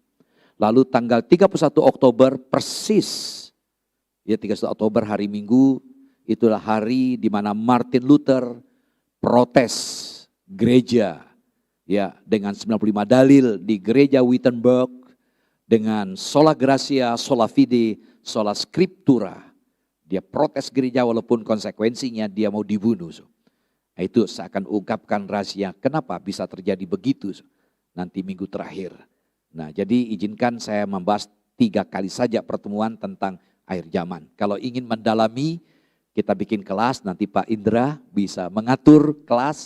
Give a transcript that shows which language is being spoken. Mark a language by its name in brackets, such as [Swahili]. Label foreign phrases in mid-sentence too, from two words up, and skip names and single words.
[Indonesian] Lalu tanggal 31 Oktober persis. Ya, 31 Oktober hari Minggu. Itulah hari di mana Martin Luther protes gereja. Ya, dengan 95 dalil di gereja Wittenberg. Dengan [Latin] sola gratia, sola fide, sola scriptura. [Indonesian] Dia protes gereja walaupun konsekuensinya dia mau dibunuh. Nah, itu saya akan ungkapkan rahasia kenapa bisa terjadi begitu nanti minggu terakhir. Nah, jadi izinkan saya membahas 3 kali saja pertemuan tentang akhir zaman. Kalau ingin mendalami kita bikin kelas, nanti Pak Indra bisa mengatur kelas.